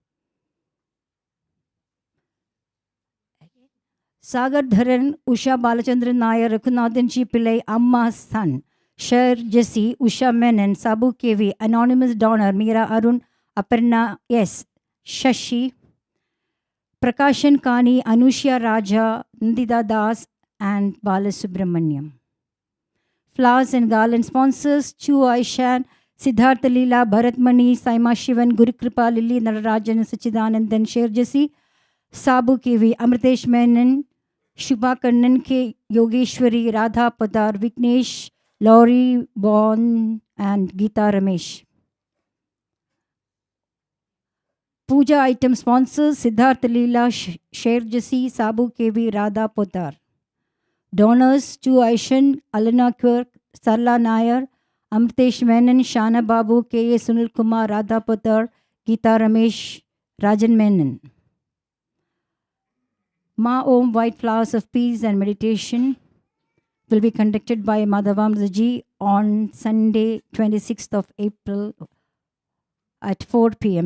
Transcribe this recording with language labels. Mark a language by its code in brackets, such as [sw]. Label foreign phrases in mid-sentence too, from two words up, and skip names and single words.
[en] Sagar Dharan, Usha Balachandran Nair, Raghunathan G. Pillai, Amma's son, Sher Jesse, Usha Menon, Sabu KV, Anonymous Donor, Meera Arun, Aparna S. Shashi, Prakashan Kani, Anushya Raja, Nandita Das, and Balasubramaniam. Flowers and garland sponsors: Chu Aishan, Siddhartha Leela, Bharat Mani, Saima Shivan, Gurukripa, Lily Nararajan, Sachidanandan, Sher Jesse, Sabu KV, Amritesh Menon, Shubha Kannan K, Yogeshwari, Radha Padar, Vignesh, Laurie Bon, and Geeta Ramesh. Puja item sponsors: Siddhartha Leela, Sher Jesse, Sabu KV, Radha Potar. Donors: Chu Aishan, Alana Quirk, Sarla Nair, Amritesh Menon, Shana Babu, K.A. Sunil Kumar, Radha Potar, Geeta Ramesh, Rajan Menon. Ma Om White Flowers of Peace and Meditation will be conducted by Madhavamsaji on Sunday, 26th of April at 4 p.m.